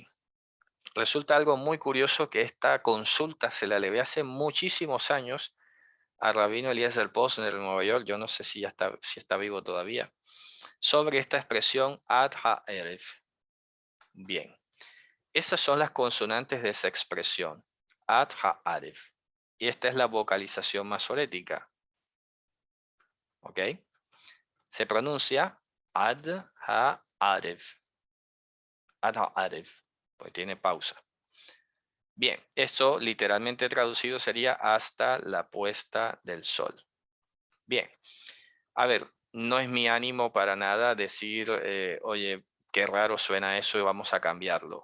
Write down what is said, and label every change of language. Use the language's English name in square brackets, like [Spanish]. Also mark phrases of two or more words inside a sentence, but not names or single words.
[Spanish] Resulta algo muy curioso que esta consulta se la levé hace muchísimos años a Rabino Eliezer Posner en Nueva York, yo no sé si está vivo todavía, sobre esta expresión [Hebrew] עד הערב. [Spanish] Bien, esas son las consonantes de esa expresión, [Hebrew] עד הערב. [Spanish] Y esta es la vocalización masorética. ¿Ok? Se pronuncia [Hebrew] עד הערב. עד הערב, [Spanish] pues tiene pausa. Bien, eso literalmente traducido sería hasta la puesta del sol. Bien, a ver, no es mi ánimo para nada decir, oye, qué raro suena eso y vamos a cambiarlo.